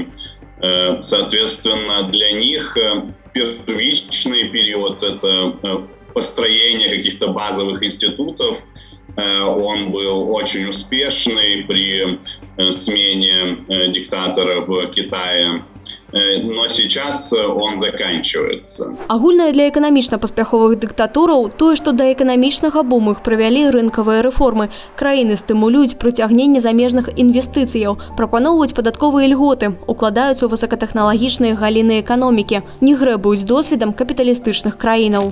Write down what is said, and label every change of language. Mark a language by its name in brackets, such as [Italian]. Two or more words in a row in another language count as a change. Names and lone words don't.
[Russian] Соответственно, для них первичный период – это построение каких-то базовых институтов. Он был очень успешный при смене диктатора в Китае, но сейчас он заканчивается. [Belarusian] Агульнае для эканамічна-паспяховых дыктатураў тое, што да эканамічнага буму іх прывялі рынкавыя рэформы. Краіны стымулююць прыцягненне замежных інвестыцыяў, прапаноўваюць падатковыя льготы, укладаюцца ў высокатэхналагічныя галіны эканомікі, не грэбуюць досведам капіталістычных краінаў.